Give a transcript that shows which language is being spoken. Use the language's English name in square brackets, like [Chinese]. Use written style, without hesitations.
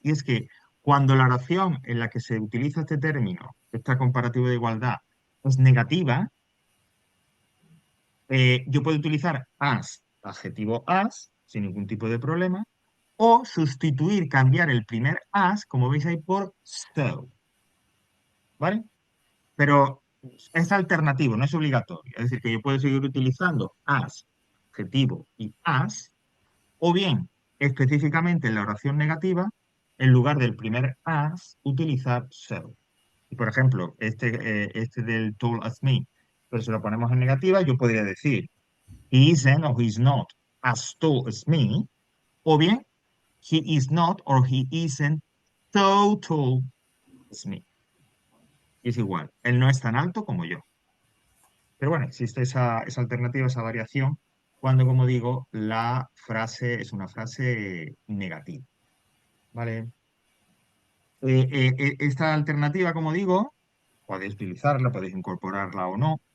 [Spanish] Y es que cuando la oración en la que se utiliza este término, esta comparativa de igualdad, es negativa, yo puedo utilizar as, adjetivo as, sin ningún tipo de problema, o sustituir, cambiar el primer as, como veis ahí, por so, ¿vale? Pero es alternativo, no es obligatorio. Es decir, que yo puedo seguir utilizando as, adjetivo y as, o bien específicamente en la oración negativa, en lugar del primer as, utilizar so. Y por ejemplo, este del [English] tall as me, [Spanish] pero si lo ponemos en negativa, yo podría decir [English] he isn't or he's not as tall as me, [Spanish] o bien [English] he is not or he isn't so tall as me. [Spanish] Y es igual, él no es tan alto como yo. Pero bueno, existe esa alternativa, esa variación, cuando, como digo, la frase es una frase negativa. ¿Vale? Esta alternativa, como digo, podéis utilizarla, podéis incorporarla o no.